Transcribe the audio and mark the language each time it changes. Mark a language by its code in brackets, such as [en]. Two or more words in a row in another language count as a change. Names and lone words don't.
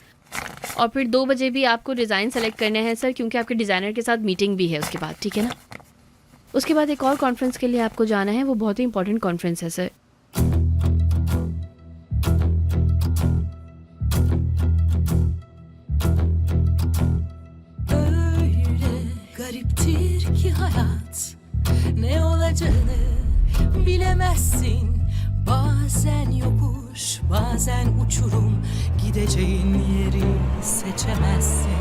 [hi] और फिर 2 बजे भी आपको [en] design select [hi] करने हैं सर, क्योंकि आपके डिज़ाइनर के साथ मीटिंग भी है उसके बाद, ठीक है ना? उसके बाद एक और कॉन्फ्रेंस के लिए आपको जाना है, वो बहुत ही [en] important conference [hi] है सर। [tr] Gariptir ki hayat, ne olacağını bilemezsin. Bazen yokuş, bazen uçurum, gideceğin yeri seçemezsin.